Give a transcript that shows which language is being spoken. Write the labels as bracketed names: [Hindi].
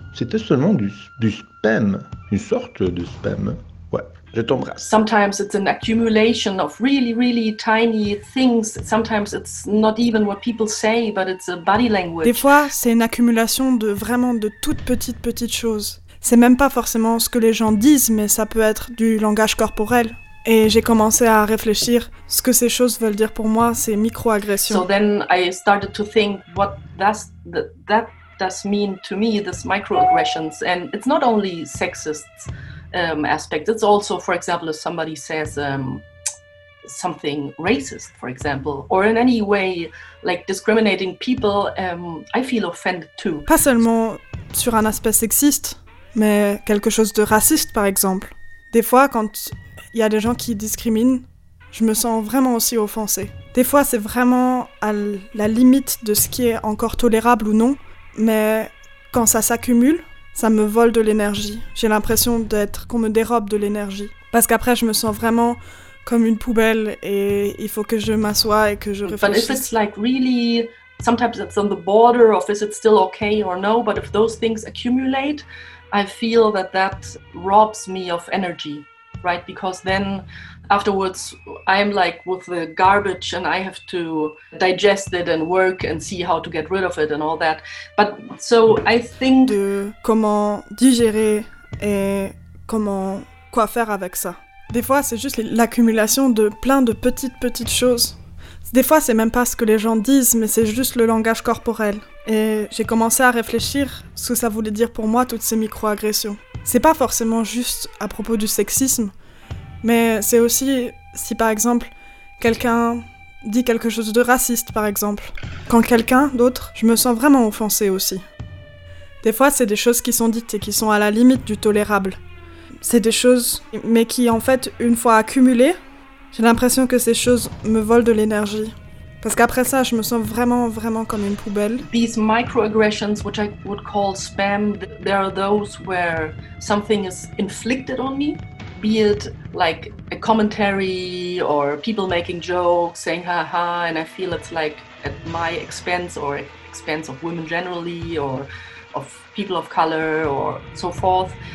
[French] C'était seulement du spam, une sorte de spam. Je t'embrasse. [English] Sometimes it's an accumulation of really, really tiny things. Sometimes it's not even what people say, but it's a body language. [French] Des fois, c'est une accumulation de vraiment de toutes petites choses. C'est même pas forcément ce que les gens disent, mais ça peut être du langage corporel. Et j'ai commencé à réfléchir ce que ces choses veulent dire pour moi, ces micro-agressions. [English] So then I started to think what that does mean to me, these micro-aggressions. And it's not only sexists. Aspect. It's also, for example, if somebody says something racist, for example, or in any way like discriminating people, I feel offended too. [French] Pas seulement sur un aspect sexiste, mais quelque chose de raciste, par exemple. Des fois, quand il y a des gens qui discriminent, je me sens vraiment aussi offensée. Des fois, c'est vraiment à la limite de ce qui est encore tolérable ou non, mais quand ça s'accumule, ça me vole de l'énergie. J'ai l'impression d'être qu'on me dérobe de l'énergie. Parce qu'après, je me sens vraiment comme une poubelle et il faut que je m'assoie et que je réfléchisse. [English] But if it's like really, sometimes it's on the border of is it still okay or no. But if those things accumulate, I feel that robs me of energy, right? Because then afterwards, I'm like with the garbage and I have to digest it and work and see how to get rid of it and all that. But so I think... [French] De comment digérer et comment quoi faire avec ça. Des fois, c'est juste l'accumulation de plein de petites choses. Des fois, c'est même pas ce que les gens disent, mais c'est juste le langage corporel. Et j'ai commencé à réfléchir ce que ça voulait dire pour moi, toutes ces micro-agressions. C'est pas forcément juste à propos du sexisme. Mais c'est aussi si, par exemple, quelqu'un dit quelque chose de raciste, par exemple. Quand quelqu'un d'autre, je me sens vraiment offensée aussi. Des fois, c'est des choses qui sont dites et qui sont à la limite du tolérable. C'est des choses, mais qui, en fait, une fois accumulées, j'ai l'impression que ces choses me volent de l'énergie. Parce qu'après ça, je me sens vraiment, vraiment comme une poubelle. [English] These microaggressions, which I would call spam, there are those where something is inflicted on me. Be it like a commentary or people making jokes, saying ha ha, and I feel it's like at my expense or at expense of women generally or of people of color or so forth.